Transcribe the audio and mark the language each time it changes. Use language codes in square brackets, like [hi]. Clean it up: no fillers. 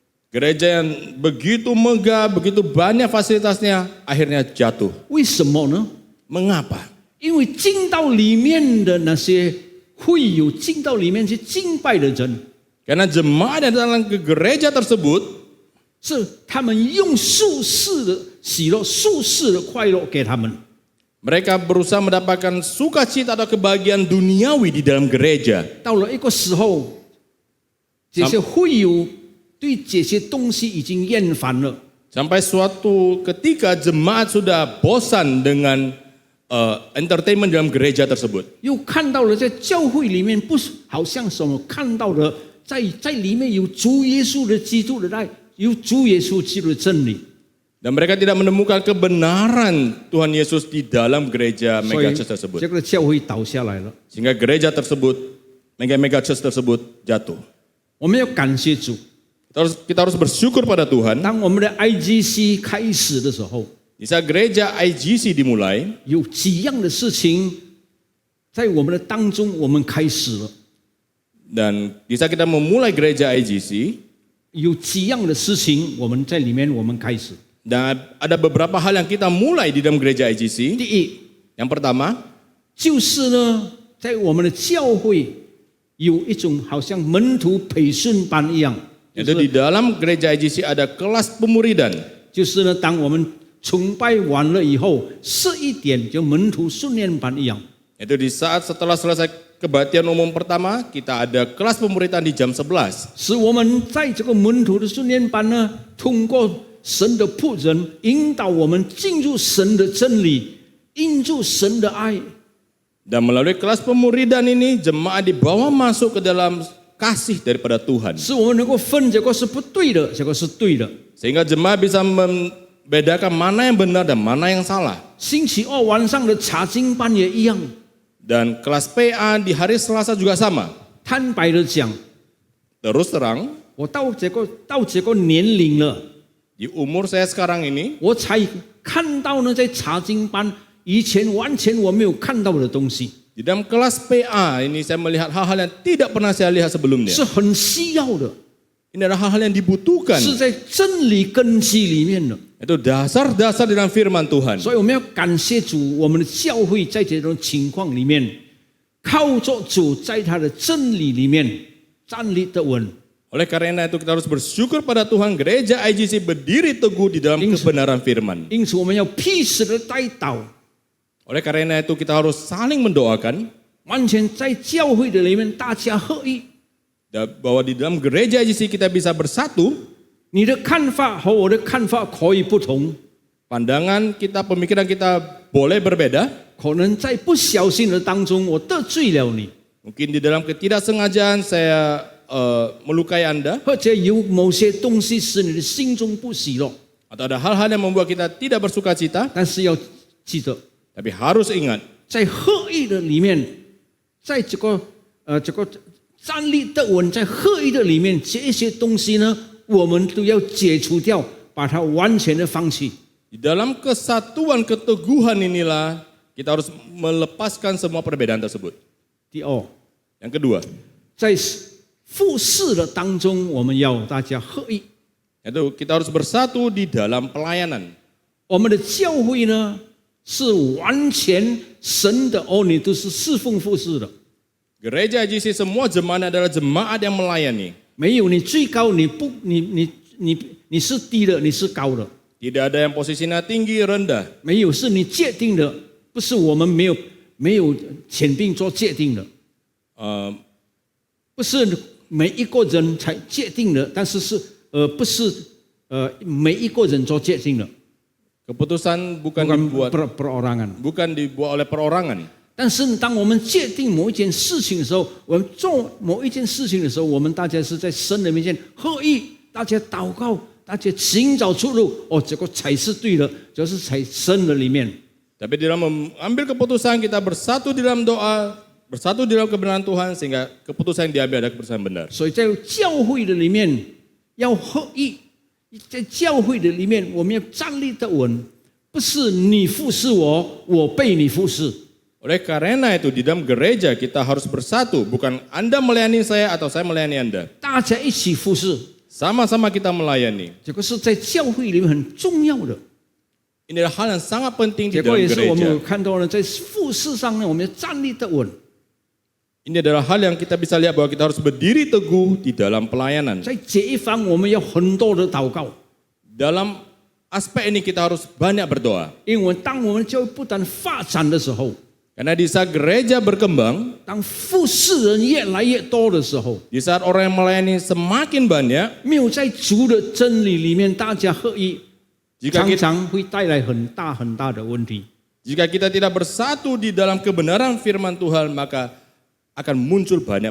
[id] Gereja yang begitu megah, begitu banyak fasilitasnya, akhirnya jatuh. [zh] 为什么呢？ [id] Mengapa? [zh] 因为进到里面的那些会友，进到里面去敬拜的人， [id] Karena jemaat yang datang ke gereja tersebut [zh] 是他们用属世的喜乐、属世的快乐给他们。 [id] mereka berusaha mendapatkan sukacita atau kebahagiaan duniawi di dalam gereja. [zh] 到了一个时候，这些会友对这些东西已经厌烦了。 [id] Sampai suatu ketika jemaat sudah bosan dengan entertainment dalam gereja tersebut. [zh] 又看到了在教会里面，不是好像什么看到的，在里面有主耶稣的基督的爱，有主耶稣基督的真理。 [id] Dan mereka tidak menemukan kebenaran Tuhan Yesus di dalam gereja [zh] 所 [id] mega church tersebut. [zh] 这个教会倒下来了。 [id] Sehingga gereja tersebut, mega church tersebut jatuh. [zh] 我们要感谢主。 [id] Kita harus bersyukur pada Tuhan. [zh] 当我们的 IGC 开始的时候， [id] Di saat gereja IGC dimulai, [zh] 有几样的事情在我们的当中，我们开始了。 [id] dan di saat kita memulai gereja IGC, [zh] 有几样的事情我们在里面我们开始。 [id] dan ada beberapa hal yang kita mulai di dalam gereja IGC. [zh] 第一， [id] Yang pertama, [zh] 就是呢，在我们的教会有一种好像门徒培训班一样， [id] yaitu di dalam gereja IGC ada kelas pemuridan. [zh] 就是呢，当我们崇拜完了以后，11点就门徒训练班一样。 [id] Itu di saat setelah selesai kebaktian umum pertama, kita ada kelas pemuridan di jam 11. [zh] 使我们在这个门徒的训练班呢，通过神的仆人引导我们进入神的真理，进入神的爱。 [id] Dan melalui kelas pemuridan ini, jemaat dibawa masuk ke dalam kasih daripada Tuhan. [zh] 使我们能够分这个是不对的，这个是对的。 [id] Sehingga jemaat bisa membedakan mana yang benar dan mana yang salah. [zh] 星期二晚上的查经班也一样。 [id] Dan kelas PA di hari Selasa juga sama. [zh] 坦白的讲， [id] Terus terang, [zh] 我到这个年龄了， [id] di umur saya sekarang ini, [zh] 我才看到呢，在查经班以前完全我没有看到的东西， [id] di dalam kelas PA ini saya melihat hal-hal yang tidak pernah saya lihat sebelumnya. [zh] 是很需要的， [id] Ini adalah hal-hal yang dibutuhkan. [zh] 是在真理根基里面的。 [id] Itu dasar-dasar dalam firman Tuhan. [zh] 所以我们要感谢主，我们的教会在这种情况里面，靠着主在他的真理里面站立得稳。 [id] Oleh karena itu kita harus bersyukur pada Tuhan, gereja IGC berdiri teguh di dalam kebenaran firman. [zh] 因此我们要彼此的带祷， [id] Oleh karena itu kita harus saling mendoakan. [zh] 完全在教会的里面大家合一。 [id] bahwa di dalam gereja IGC kita bisa bersatu. [zh] 你的看法和我的看法可以不同， [id] Pandangan kita, pemikiran kita boleh berbeda. [zh] 可能在不小心的当中我得罪了你， [id] Mungkin di dalam ketidaksengajaan saya melukai Anda. [zh] 或者有某些东西使你的心中不喜乐。 [id] Atau ada hal-hal yang membuat kita tidak bersuka cita. [zh] 但是要记得， [id] Tapi harus ingat, [zh] 在合一的里面，在这个站立得稳，在合一的里面，这些东西呢，我们都要解除掉，把它完全的放弃。 [id] di dalam kesatuan keteguhan inilah kita harus melepaskan semua perbedaan tersebut. [zh] 第二， [id] Yang kedua, [zh] 在服侍的当中，我们要大家合一。 [id] yaitu kita harus bersatu di dalam pelayanan. [zh] 我们的教会呢，是完全神的儿女，都是侍奉服侍的。 [id] Gereja IGC semua jemaat adalah jemaat yang melayani. [zh] 没有你最高，你是低的，你是高的。 [id] Tidak ada yang posisinya tinggi rendah. [zh] 没有是你界定的，不是我们没有权柄做界定的， 不是每一个人才界定的，但是不是每一个人做界定的， [id] Keputusan bukan perorangan。 dibuat oleh perorangan. [zh] 但是当我们界定某一件事情的时候，我们做某一件事情的时候，我们大家是在神的面前合一，大家祷告，大家寻找出路。哦，这个才是对的，就是在神的里面。 [id] Tapi di dalam mengambil keputusan kita bersatu di dalam doa, bersatu di dalam kebenaran Tuhan sehingga keputusan yang diambil adalah keputusan benar. [zh] 所以在教会的里面要合一，在教会的里面我们要站立得稳，不是你服侍我，我被你服侍。 [id] Oleh karena itu di dalam gereja kita harus bersatu, bukan Anda melayani saya atau saya melayani Anda. [zh] 大家一起服侍， [id] Sama-sama kita melayani. [zh] 这个是在教会里面很重要的。 [id] Ini adalah hal yang sangat penting di [zh] 结果 [id] dalam [zh] 也是我们 [id] gereja. [zh] 有看到呢，在服侍上呢，我们要站立得稳。 [id] Ini adalah hal yang kita bisa lihat bahwa kita harus berdiri teguh di dalam pelayanan. [zh] 在这一方，我们要很多的祷告， [id] Dalam aspek ini kita harus banyak berdoa. [zh] 因为当我们教会不断发展的时候， [id] Karena di saat gereja berkembang, [zh] 当服侍人越来越多的时候， [id] di saat orang yang melayani semakin banyak, [zh] 没有在主的真理里面大家合一， [id] jika [zh] 常 [id] kita, [zh] 常会带来很大的问题。 [id] jika kita tidak bersatu di dalam kebenaran firman Tuhan, maka akan muncul banyak